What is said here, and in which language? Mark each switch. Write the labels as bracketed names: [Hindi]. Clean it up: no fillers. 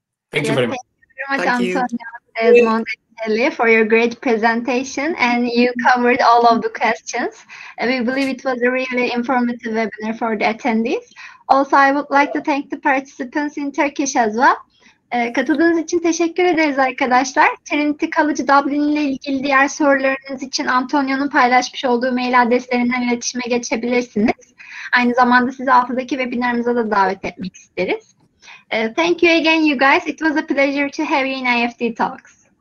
[English] Thank you very much. Thank you very much, Antonio, Desmond, and Kelly, for your great presentation, and you covered all of the questions. We believe it was a really informative webinar for the attendees. Also, I would like to thank the participants in Turkish as well. [Turkish] Katıldığınız için teşekkür ederiz arkadaşlar. Trinity College Dublin ile ilgili diğer sorularınız için Antonio'nun paylaşmış olduğu mail adreslerinden iletişime geçebilirsiniz. Aynı zamanda sizi altıdaki webinarımıza da davet etmek isteriz. [English] Thank you again, you guys. It was a pleasure to have you in IEFT Talks.